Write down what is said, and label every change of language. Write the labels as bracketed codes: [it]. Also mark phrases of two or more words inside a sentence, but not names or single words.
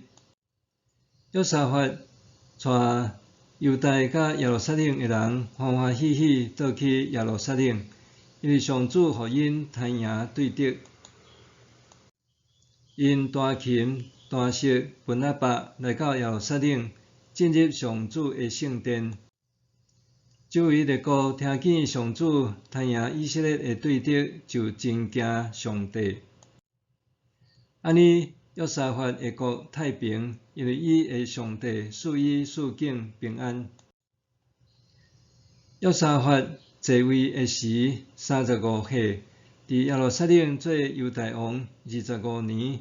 [nan] 约沙法带犹大甲耶路撒冷的人欢欢喜喜倒去耶路撒冷，因为上主互因赚赢对敌。因弹琴、弹瑟、分喇叭来到耶路撒冷，进入上主的圣殿。周围列国听见上主赚赢以色列的对敌，就真惊上帝。安尼，约沙法的国太平，因为伊的上帝赐伊四境平安。约沙法继位的时35岁，伫耶路撒冷做犹大王25年。